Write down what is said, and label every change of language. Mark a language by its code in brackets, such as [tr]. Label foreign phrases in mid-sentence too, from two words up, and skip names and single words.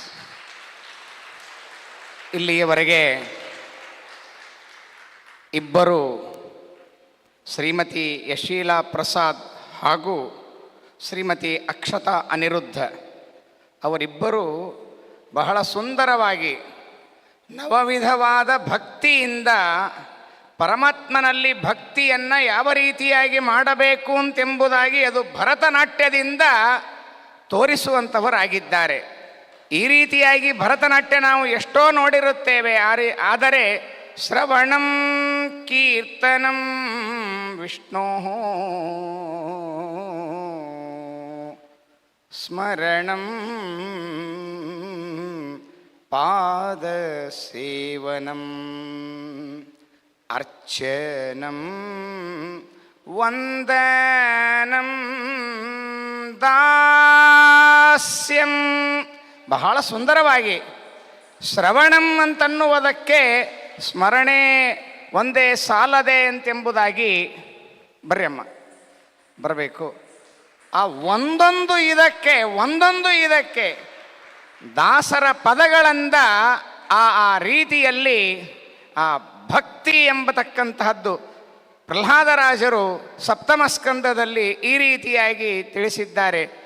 [kn] ಇಲ್ಲಿಯವರೆಗೆ ಇಬ್ಬರು ಶ್ರೀಮತಿ ಯಶೀಲಾ ಪ್ರಸಾದ್ ಹಾಗೂ ಶ್ರೀಮತಿ ಅಕ್ಷತಾ ಅನಿರುದ್ಧ ಅವರಿಬ್ಬರು ಬಹಳ ಸುಂದರವಾಗಿ ನವವಿಧವಾದ ಭಕ್ತಿಯಿಂದ ಪರಮಾತ್ಮನಲ್ಲಿ ಭಕ್ತಿಯನ್ನು ಯಾವ ರೀತಿಯಾಗಿ ಮಾಡಬೇಕು ಅಂತೆಂಬುದಾಗಿ ಅದು ಭರತನಾಟ್ಯದಿಂದ ತೋರಿಸುವಂಥವರಾಗಿದ್ದಾರೆ. ಈ ರೀತಿಯಾಗಿ ಭರತನಾಟ್ಯ ನಾವು ಎಷ್ಟೋ ನೋಡಿರುತ್ತೇವೆ, ಆದರೆ [sa] ಶ್ರವಣಂ ಕೀರ್ತನಂ ವಿಷ್ಣೋ ಸ್ಮರಣಂ ಪಾದಸೇವನಂ ಅರ್ಚನಂ ವಂದನಂ ದಾಸ್ಯಂ. [kn] ಬಹಳ ಸುಂದರವಾಗಿ ಶ್ರವಣಂ ಅಂತನ್ನುವುದಕ್ಕೆ ಸ್ಮರಣೆ ಒಂದೇ ಸಾಲದೆ ಅಂತೆಂಬುದಾಗಿ ಬರ್ರಮ್ಮ ಬರಬೇಕು. ಆ ಒಂದೊಂದು ಇದಕ್ಕೆ ದಾಸರ ಪದಗಳಿಂದ ಆ ರೀತಿಯಲ್ಲಿ ಆ ಭಕ್ತಿ ಎಂಬತಕ್ಕಂತಹದ್ದು ಪ್ರಹ್ಲಾದರಾಜರು ಸಪ್ತಮ ಸ್ಕಂದದಲ್ಲಿ ಈ ರೀತಿಯಾಗಿ ತಿಳಿಸಿದ್ದಾರೆ.